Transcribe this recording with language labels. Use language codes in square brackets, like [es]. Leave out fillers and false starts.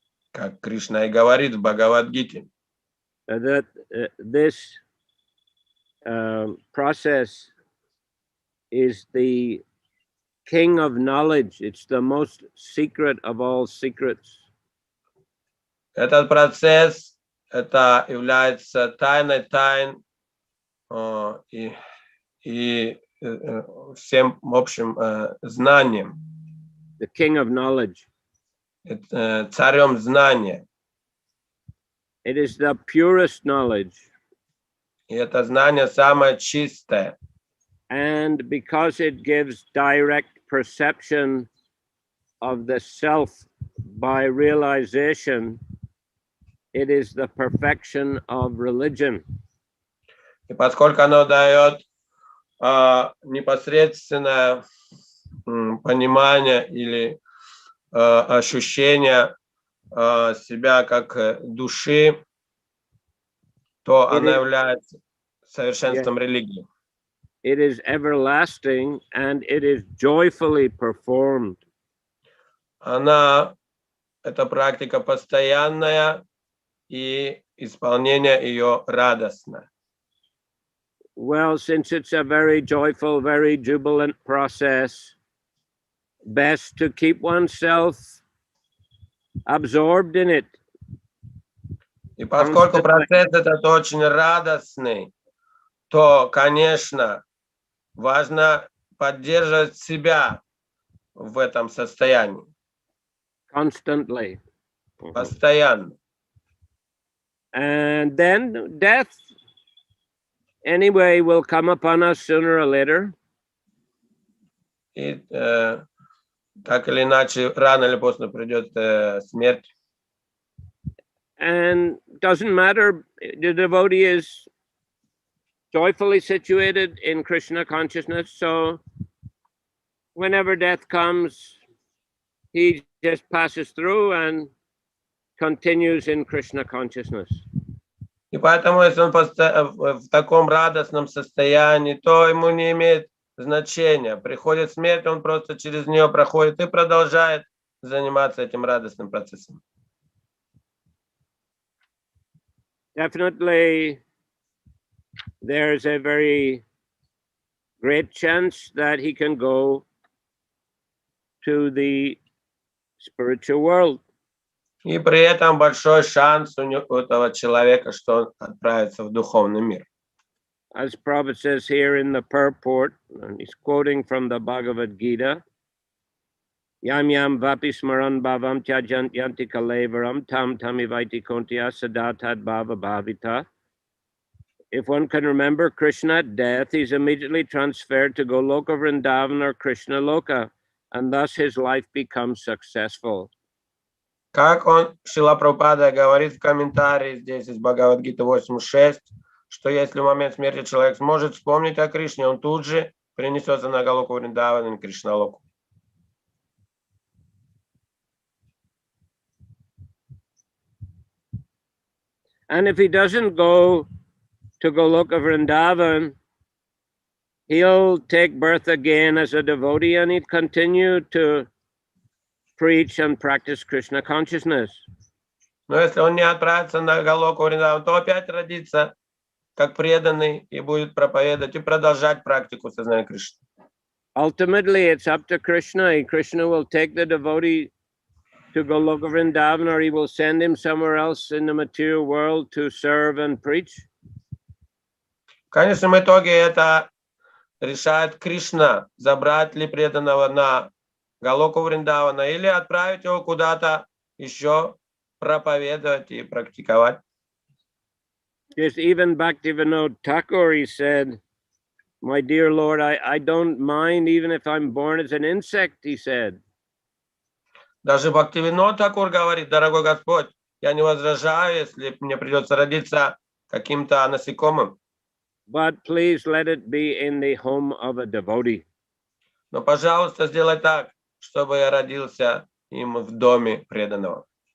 [ru] Как Кришна и говорит в Бхагавад-гите. [en] That this process is the king of knowledge. It's the most secret of all secrets. [ru] Этот процесс, это является тайной тайн и всем общим знанием. [en] The king of knowledge. [ru] Царем знания. [en] It is the purest knowledge. [ru] И это знание самое чистое. [en] And because it gives direct perception of the self by realization, it is the perfection of religion. [ru] И поскольку оно дает непосредственное понимание или ощущение себя как души, то она является совершенством религии. [en] It is everlasting and it is joyfully performed. [ru] Эта практика постоянная, и исполнение ее радостно. [en] Well, since it's a very joyful, very jubilant process, best to keep oneself absorbed in it. [ru] И поскольку процесс этот очень радостный, то, конечно, важно поддерживать себя в этом состоянии. [en] Constantly. [ru] Постоянно. [en] And then death, anyway, will come upon us sooner or later. [ru] И так или иначе, рано или поздно придет смерть. [en] And doesn't matter, the devotee is joyfully situated in Krishna consciousness, so whenever death comes, he just passes through and continues in Krishna consciousness. [ru] И поэтому, если он в таком радостном состоянии, то ему не имеет значения. Приходит смерть, он просто через нее проходит и продолжает заниматься этим радостным процессом. [en] Definitely, there's a very great chance that he can go to the spiritual world. [ru] И при этом большой шанс у этого человека, что он отправится в духовный мир. [en] As Prabhupada says here in the purport, and he's quoting from the Bhagavad Gita, [sa] Yam yam vapi smaran bhavam tyajant yanti kalevaram tam tamivaiti kontya sadatad bhava bhavita. [en] If one can remember Krishna at death, he's immediately transferred to Goloka Vrindavan or Krishna Loka, and thus his life becomes successful. [ru] Как Шрила Прабхупада говорит в комментарии здесь из Бхагавад-гиты 8.6, что если в момент смерти человек сможет вспомнить о Кришне, он тут же перенесется на Галоку Вриндаван и на Кришналоку. [en] And if he doesn't go to Goloka Vrindavan, he'll take birth again as a devotee and he'll continue to preach and practice Krishna consciousness. [ru] Но если он не отправится на Галоку Вриндаван, то опять родится как преданный и будет проповедовать и продолжать практику сознания Кришны. [en] Ultimately, it's up to Krishna. And Krishna will take the devotee to Goloka Vrindavan, or he will send him somewhere else in the material world to serve and preach. [ru] В конечном итоге это решает Кришна, забрать ли преданного на Галоку Вриндавана или отправить его куда-то еще проповедовать и практиковать. [en] Just even Bhaktivinoda Thakur, he said, "My dear Lord, I don't mind even if I'm born as an insect," he said. [ru] Даже Бхактивинода Тхакур говорит: дорогой Господь, я не возражаю, если мне придется родиться каким-то насекомым. [en] But please let it be in the home of a devotee. [ru] Но, пожалуйста, сделай так, чтобы я родился им в доме преданного.